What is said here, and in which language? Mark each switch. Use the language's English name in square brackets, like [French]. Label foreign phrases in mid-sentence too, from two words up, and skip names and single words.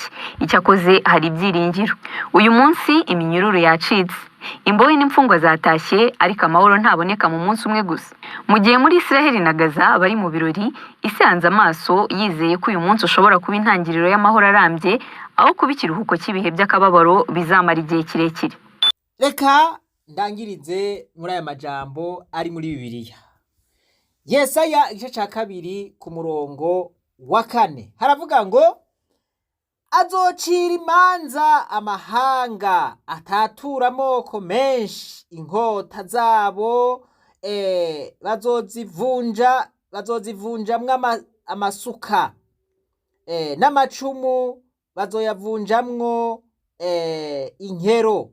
[Kinyarwanda] Icyakoze hari ibyiringiro. Uyu munsi iminyururu yacitse, imbohe n'imfungwa zatashye, ariko amahoro ntaboneka mu munsi umwe gusa. Mu gihe muri Isiraheli na Gaza bari mu birori, isi yanze amaso yizeye ko uyu munsi ushobora kuba intangiriro y'amahoro arambye, aho kuba ikiruhuko cy'ibihe by'akababaro bizamara igihe kirekire. [Rundi] Reka ndangirize muri aya majambo ari muri Bibiliya. Yesaya igice ca 2 ku murongo wa 4 haravuga ngo azocira imanza amahanga, atatura amoko menshi, inkota zabo bazozivunjamwo amasuka, n'amacumu bazoyavunjamwo inkero.